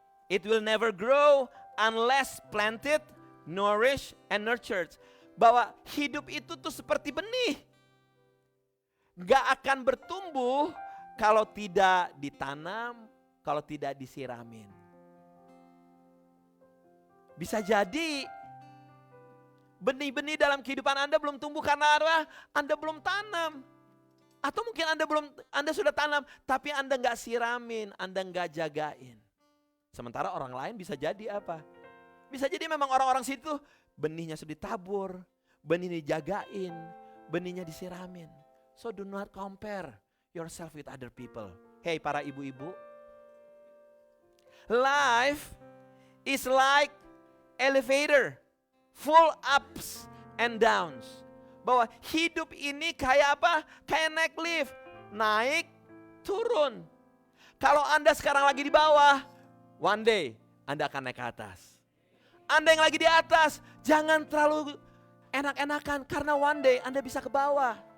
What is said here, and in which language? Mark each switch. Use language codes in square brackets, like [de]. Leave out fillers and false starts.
[en] It will never grow unless planted, nourished and nurtured. [id] Bahwa hidup itu tuh seperti benih. Gak akan bertumbuh kalau tidak ditanam, kalau tidak disiramin. Bisa jadi benih-benih dalam kehidupan Anda belum tumbuh karena Anda belum tanam. Atau mungkin Anda sudah tanam, tapi Anda gak siramin, Anda gak jagain. Sementara orang lain bisa jadi apa? Bisa jadi memang orang-orang situ benihnya sudah ditabur, benihnya dijagain, benihnya disiramin. [en] So do not compare yourself with other people. Hey [id] para ibu-ibu. [en] Life is like elevator, full ups and downs. [id] Bahwa hidup ini kayak apa? Kayak naik lift, naik, turun. Kalau Anda sekarang lagi di bawah, [en] one day [id] Anda akan naik ke atas. Anda yang lagi di atas, jangan terlalu enak-enakan karena [en] one day [id] Anda bisa ke bawah.